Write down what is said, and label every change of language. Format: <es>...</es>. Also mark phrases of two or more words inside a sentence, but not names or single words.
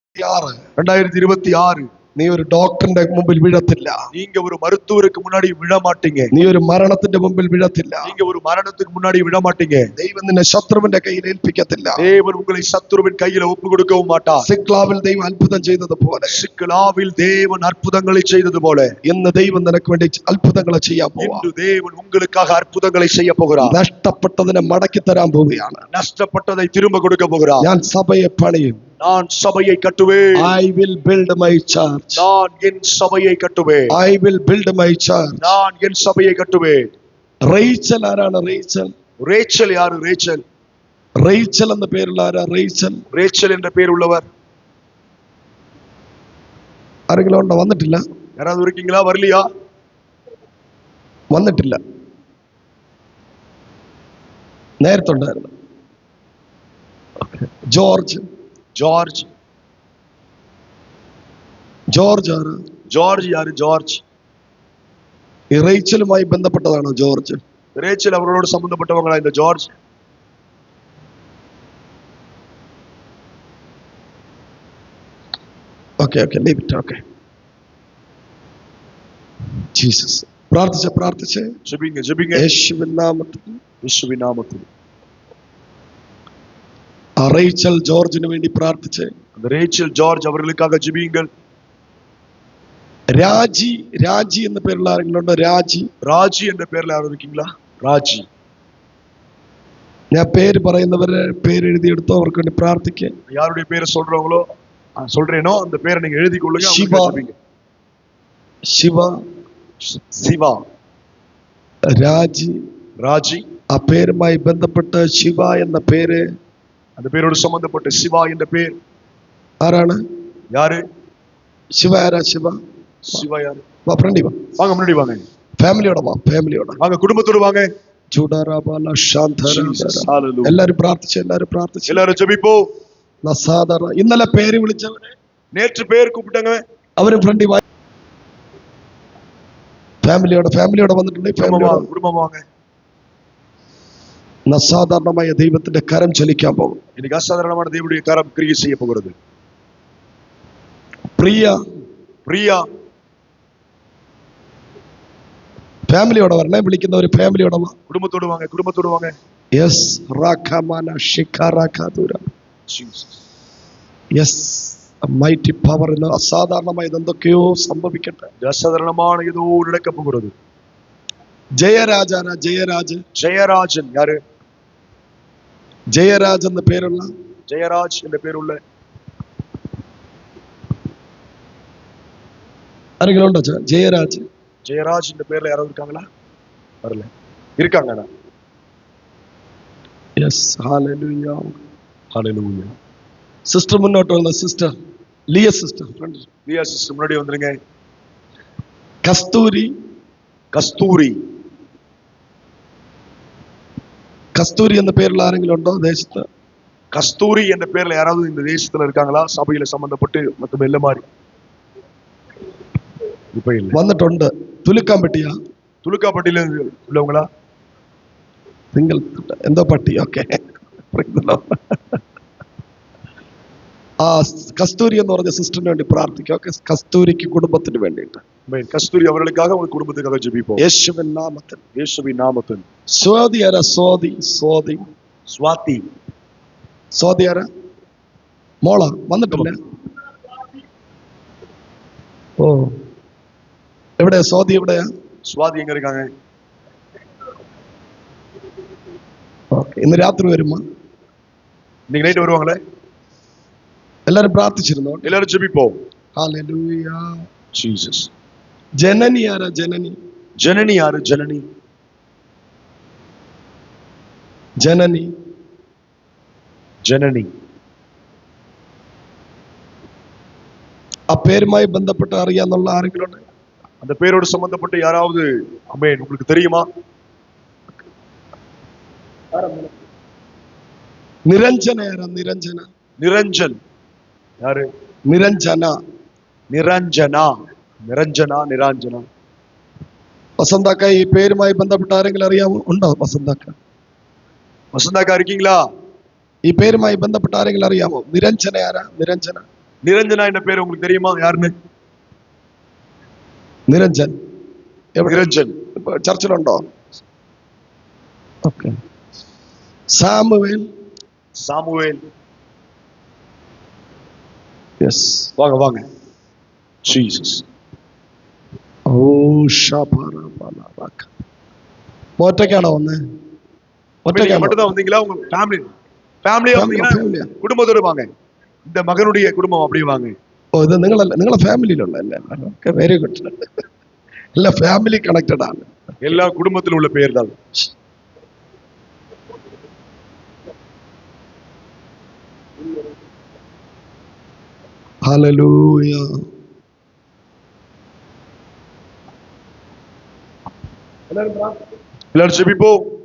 <ml>2026 നീ ഒരു ഡോക്ടറിന്റെ മുമ്പിൽ വീഴത്തില്ല.</ml> <ta>நீங்க ஒரு மருத்துவருக்கு முன்னாடி விழ மாட்டீங்க.</ta> <ml>നീ ഒരു മരണത്തിന്റെ മുമ്പിൽ വീഴത്തില്ല.</ml> <ta>நீங்க ஒரு மரணத்துக்கு முன்னாடி விழ மாட்டீங்க.</ta> <ml>ദൈവം നിന്നെ ശത്രുവിന്റെ കയ്യിൽ ഏൽപ്പിക്കത്തില്ല.</ml> <ta>தேவன் உங்களை சத்துருவின் கையில ஒப்பு கொடுக்கவும் மாட்டார்.</ta> <ml>സിക്ലാവിൽ ദൈവം അത്ഭുതം ചെയ്തതുപോലെ,</ml> <ta>சிக்லாவில் தேவன் அற்புதங்களை செய்தது போல,</ta> <ml>ഇന്ന് ദൈവം നിനക്ക് വേണ്ടി അത്ഭുതങ്ങൾ ചെയ്യാൻ പോവാ.</ml> <ta>இன்று தேவன் உங்களுக்காக அற்புதங்களை செய்ய போகிறார்.</ta> <ml>നഷ്ടപ്പെട്ടതിനെ മടക്കി തരാൻ പോവുകയാണ്.</ml> <ta>நஷ்டப்பட்டதை திரும்ப கொடுக்க போகிறார்.</ta> <ml>ഞാൻ സഭയെ പണിയും.</ml> <ta>நான் சபையை கட்டுவேன்.</ta> <en>I will build my church.</en> <ta>நான் என் சபையை கட்டுவேன்.</ta> <en>I will build my church.</en> <ta>நான் என் சபையை கட்டுவேன்.</ta> <ml>റേച്ചൽ ആരാണ്? റേച്ചൽ.</ml> <ta>ரேச்சல் யாரு? ரேச்சல்.</ta> <ml>റേച്ചൽ എന്ന പേരുള്ള ആരാ? റേച്ചൽ.</ml> <ta>ரேச்சல் என்ற பேர் உள்ளவர்</ta> <ml>ആരെങ്കിലും ഉണ്ടോ? വന്നിട്ടില്ല.</ml> <ta>யாராவது இருக்கீங்களா? வரலையா?</ta> <ml>വന്നിട്ടില്ല. നേരത്തെ ഉണ്ടായിരുന്നു. ജോർജ്.</ml> <ta>ஜார்ஜ்.</ta> <ml>ജോർജ് ആരാ?</ml> <ta>ஜார்ஜ் யாரு? ஜார்ஜ்.</ta> <ml>ഈ റേച്ചലുമായി ബന്ധപ്പെട്ടതാണോ ജോർജ്?</ml> <ta>ரேச்சல் அவர்களோடு சம்பந்தப்பட்டவங்களா இந்த ஜார்ஜ்?</ta> <en>Okay okay leave it. Okay.</en> <ml>ജീസസ്. പ്രാർത്ഥിച്ച്</ml> <ta>ஜெபிங்க ஜெபிங்க.</ta> <ml>യേശുവിൻ നാമത്തിൽ. യേശുവിൻ നാമത്തിൽ. ആ റേച്ചൽ ജോർജിന് വേണ്ടി പ്രാർത്ഥിച്ച്.</ml> <ta>அந்த ரேச்சல் ஜார்ஜ் அவர்களுக்காக ஜெபியுங்கள்.</ta> <ml>രാജി എന്ന പേരുള്ള ആരെങ്കിലും ഉണ്ടോ?</ml> <ta>ராஜி என்ற பேர்ல யாரும் இருக்கீங்களா? ராஜி.</ta> <ml>ഞാൻ പേര് പറയുന്നവരെ പേര് എഴുതിയെടുത്തോ, അവർക്ക് വേണ്ടി പ്രാർത്ഥിക്കുക.</ml> <ta>யாருடைய பேரை சொல்றவங்களோ சொல்றேனோ அந்த பேரை நீங்க எழுதி கொள்ளுங்க. சிவா. ராஜி.</ta> <ml>ആ പേരുമായി ബന്ധപ്പെട്ട് ശിവ എന്ന പേര്,</ml> <ta>அந்த பேரோடு சம்பந்தப்பட்ட சிவா என்ற பேர்</ta> <ml>ആരാണ്?</ml> <ta>யாரு?</ta> <ml>ശിവ ആരാ? ശിവ</ml> <ta>யாரு?</ta> <ml>വാ, ഫ്രണ്ടി വാ.</ml> <ta>வாங்க முன்னாடி வாங்க.</ta> <ml>ഫാമിലിയോടെ വാ. ഫാമിലിയോടെ</ml> <ta>வாங்க, குடும்பத்தோடு வாங்க.</ta> <ml>എല്ലാരും പ്രാർത്ഥിച്ചു.</ml> <ta>எல்லாரும் ஜெபிப்போம்.</ta> <ml>ഇന്നലെ പേര് വിളിച്ചവരെ,</ml> <ta>நேற்று பேர் கூப்பிட்டாங்க,</ta> <ml>അവരും ഫ്രണ്ടി വാ. ഫാമിലിയോടെ വന്നിട്ടുണ്ട്.</ml> <ta>குடும்பம் வாங்க.</ta> <ml>അസാധാരണമായ ദൈവത്തിന്റെ കരം ചലിക്കാൻ പോകും.</ml> <ta>இன்னைக்கு அசாதாரணமான தேவனுடைய கரம் கிரியை செய்ய போகிறது. பிரியா</ta> <ml>ഫാമിലിയോടെ വരണേ. വിളിക്കുന്നവര് ഫാമിലിയോടെ വാ.</ml> <ta>குடும்பத்தோட வாங்க. യെസ്. റാഖമാന ഷിഖാറാഖാദുര.</ta> <en>Yes. Mighty power.</en> <ml>അസാധാരണമായ എന്തൊക്കെയോ സംഭവിക്കട്ടെ.</ml> <ta>அசாதாரணமான ஏதோ நடக்க போகிறது. ജയരാജൻ. யாரு?</ta> <ml>ജയരാജ് എന്ന പേരുള്ള,</ml> <ta>ஜெயராஜ் என்ற பேருள்ள</ta> <ml>ആരെങ്കിലും ഉണ്ടോ?</ml> <ta>ஜெயராஜ் என்ற பேர்ல யாராவது இருக்காங்களா? வரல. இருக்காங்கடா.</ta> <ml>യെസ്. ഹല്ലേലൂയ.</ml> <ta>ஹalleluya.</ta> <ml>സിസ്റ്റർ മുന്നോട്ട് വന്ന. സിസ്റ്റർ ലിയ സിസ്റ്റർ.</ml> <ta>லியா சிஸ்டர் முன்னாடி வந்துருங்க.</ta> <ml>കസ്തൂരി എന്ന പേരുള്ള ആരെങ്കിലും ഉണ്ടോ ദേശത്ത്?</ml> <ta>கஸ்தூரி என்ற பேர்ல யாராவது இந்த தேசத்துல இருக்காங்களா? சபையில சம்பந்தப்பட்டு மொத்தம் எல்ல மாதிரி இப்ப இல்ல.</ta> <ml>വന്നിട്ടുണ്ട്.</ml> <ta>തുലുക്കാപ്പട്ടിയിல உள்ளவங்களா?</ta> <ml>നിങ്ങൾ എന്തോ പട്ടി. ഓക്കെ. ആ കസ്തൂരി എന്ന് പറഞ്ഞ സിസ്റ്ററിന് വേണ്ടി പ്രാർത്ഥിക്കുക. ഓക്കെ. കസ്തൂരിക്ക് കുടുംബത്തിന് വേണ്ടിയിട്ട്.</ml> <ta>கஸ்தூரி அவர்களுக்காக உங்க குடும்பத்துக்காக ஜெபிப்போம்.</ta> <ml>യേശുവിൻ നാമത്തിൽ. സ്വാതി ആരാ? സ്വാതി ആരാ? മോള വന്നിട്ടില്ല. ഓ, എവിടെയാ സ്വാതി? എവിടെയാ</ml> <ta>സ്വാതി? എங்க இருக்காங்க?</ta> <ml>ഓക്കെ. ഇന്ന് രാത്രി വരുമോ?</ml> <ta>இன்னைக்கு நைட் வருவாங்களே.</ta> <ml>എല്ലാരും പ്രാർത്ഥിച്ചിരുന്നോ?</ml> <ta>എല്ലാരും ஜெபிப்போம்.</ta> <ml>ഹല്ലേലൂയ. ജീസസ്. ജനനി ആരാ?</ml> <ta>ஜனனி யாரு? ஜனனி.</ta> <ml>ആ പേരുമായി ബന്ധപ്പെട്ട് അറിയാന്നുള്ള ആരെങ്കിലും ഉണ്ട്?</ml> <ta>அந்த பேரோடு சம்பந்தப்பட்டு யாராவது? ஆமென். உங்களுக்கு தெரியுமா?</ta> <ml>നിരഞ്ജന ആരാ?</ml> <ta>நிரஞ்சன் யாரு? நிரஞ்சனா.</ta> <ml>വസന്തക്ക, ഈ പേരുമായി ബന്ധപ്പെട്ട ആരെങ്കിലും അറിയാമോ? ഉണ്ടോ വസന്തക്ക</ml> <ta>இருக்கீங்களா?</ta> <ml>ഈ പേരുമായി ബന്ധപ്പെട്ട ആരെങ്കിലും അറിയാമോ? നിരഞ്ജന ആരാ?</ml> <ta>நிரஞ்சனா என்ற பேர் உங்களுக்கு தெரியுமா? யாருன்னு?</ta> <ml>നിരഞ്ജൻ എവിടെ?</ml> <ta>நிரஞ்சன்.</ta> <ml>ഇപ്പൊ ചർച്ചിലുണ്ടോ? ഓക്കെ. സാമുവേൽ.</ml> <ta>சாமுவேல்.</ta> <ml>യെസ്.</ml> <ta>வாங்க வாங்க. ஜீசஸ். ഓ ഷാപാറാബാലാബാക്ക.</ta> <ml>ഒറ്റയ്ക്കാണോ വന്നേ?</ml> <ta>நீங்க</ta> <ml>ഒറ്റയ്ക്കാണോ?</ml> <ta>மட்டும் தான் வந்தீங்களா? உங்க ஃபேமிலியா வந்தீங்கன்னா</ta> <ml>ഫാമിലിയാ?</ml> <ta>குடும்பத்தோட வாங்க. இந்த மகனுடைய குடும்பம் அப்படியே வாங்க.</ta> <ml>ഓ, ഇത് നിങ്ങളെ ഫാമിലിയിലുള്ള അല്ലേ? ഓക്കെ,</ml> <en>very good.</en> <ml>അല്ല,</ml> <en>family connected</en> <ml>ആണ്.</ml> <ta>எல்லா குடும்பத்தில் உள்ள பேர் தான்.</ta> <ml>ഹല്ലേലൂയ.</ml> <ta>எல்லாரும் ஜெபிப்போம்.</ta>